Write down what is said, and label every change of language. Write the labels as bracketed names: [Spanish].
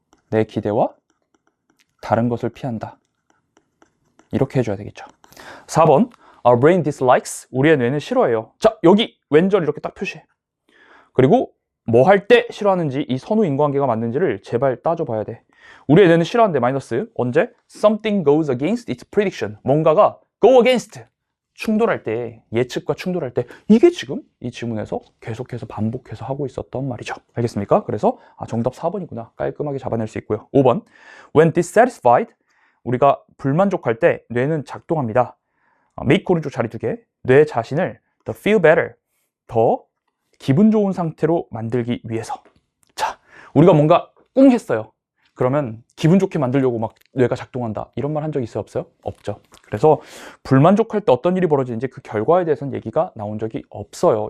[Korean] 내 기대와 다른 것을 피한다. 이렇게 해줘야 되겠죠. 4번. [English] Our brain dislikes. [Korean] 우리의 뇌는 싫어해요. 자, 여기 왼절 이렇게 딱 표시해. 그리고 뭐 할 때 싫어하는지, 이 선후 인과관계가 맞는지를 제발 따져봐야 돼. 우리의 뇌는 싫어하는데 마이너스. 언제? [English] Something goes against its prediction. [Korean] 뭔가가 [English] go against. [Korean] 충돌할 때, 예측과 충돌할 때, 이게 지금 이 지문에서 계속해서 반복해서 하고 있었던 말이죠. 알겠습니까? 그래서 정답 4번이구나. 깔끔하게 잡아낼 수 있고요. 5번. [English] When dissatisfied. [Korean] 우리가 불만족할 때 뇌는 작동합니다. make 오른쪽 자리 2개. 뇌 자신을 [English] the feel better. [Korean] 더 기분 좋은 상태로 만들기 위해서. 자, 우리가 뭔가 꿍 했어요. 그러면 기분 좋게 만들려고 막 뇌가 작동한다, 이런 말 한 적 있어요? 없어요? 없죠. 그래서 불만족할 때 어떤 일이 벌어지는지 그 결과에 대해서는 얘기가 나온 적이 없어요.